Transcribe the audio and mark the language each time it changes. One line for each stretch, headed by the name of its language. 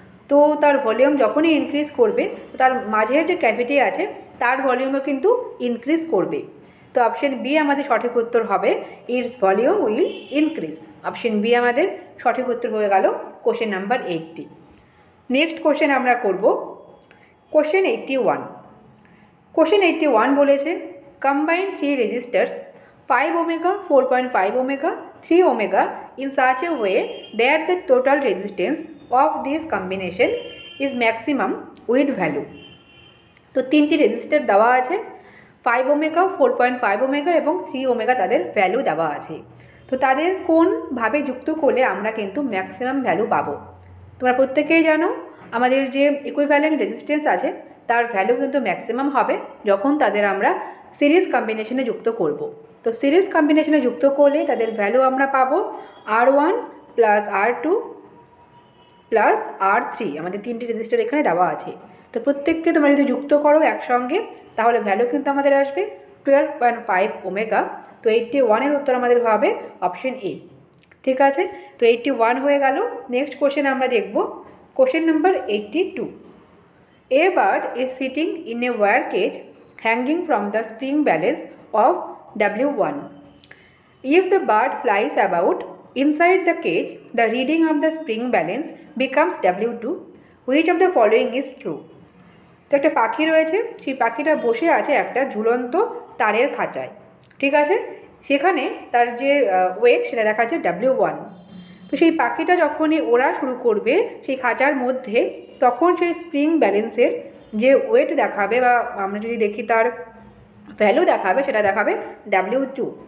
Bangla: তো তার ভলিউম যখনই ইনক্রিজ করবে তার মাঝের যে ক্যাভিটি আছে তার ভলিউমও কিন্তু ইনক্রিজ করবে। তো অপশন বি আমাদের সঠিক উত্তর হবে,
English: It's volume will increase.
Bangla: Option B আমাদের সঠিক উত্তর হয়ে গেল কোশ্চেন নাম্বার 80। নেক্সট কোশ্চেন আমরা করব কোশ্চেন 81। কোশ্চেন 81 বলেছে
English: Combine 3 resistors 5 omega, 4.5 omega, 3 omega in such a way that the total resistance of this combination is maximum with value।
Bangla: তো তিনটি রেজিস্টার দেওয়া আছে, 5 ওমেগা, 4.5 ওমেগা এবং 3 ওমেগা তাদের ভ্যালু দেওয়া আছে। তো তাদের কোনভাবে যুক্ত করলে আমরা কিন্তু ম্যাক্সিমাম ভ্যালু পাবো? তোমরা প্রত্যেকেই জানো আমাদের যে ইকুইভ্যালেন্ট রেজিস্ট্যান্স আছে তার ভ্যালু কিন্তু ম্যাক্সিমাম হবে যখন তাদের আমরা সিরিজ কম্বিনেশনে যুক্ত করব। তো সিরিজ কম্বিনেশনে যুক্ত করলে তাদের ভ্যালু আমরা পাবো R1 plus R2 plus R3। আমাদের তিনটি রেজিস্টার এখানে দেওয়া আছে। তো প্রত্যেককে তোমরা যদি যুক্ত করো একসঙ্গে তাহলে ভ্যালু কিন্তু আমাদের আসবে 12.5 ওমেগা। তো 81-এর উত্তর আমাদের হবে অপশন এ। ঠিক আছে, তো 81 হয়ে গেল। নেক্সট কোশ্চেন আমরা দেখব question number 82।
English: A bird is sitting in a wire cage hanging from the spring balance of W1. If the bird flies about inside the cage, the reading of the spring balance becomes W2. Which of the following is true?
Bangla: তো একটা পাখি রয়েছে, সেই পাখিটা বসে আছে একটা ঝুলন্ত তারের খাঁচায়। ঠিক আছে, সেখানে তার যে ওয়েট সেটা দেখাচ্ছে W1। তো সেই পাখিটা যখনই ওড়া শুরু করবে সেই খাঁচার মধ্যে, তখন সেই স্প্রিং ব্যালেন্সের যে ওয়েট দেখাবে বা আমরা যদি দেখি তার ভ্যালু দেখাবে, সেটা দেখাবে W2।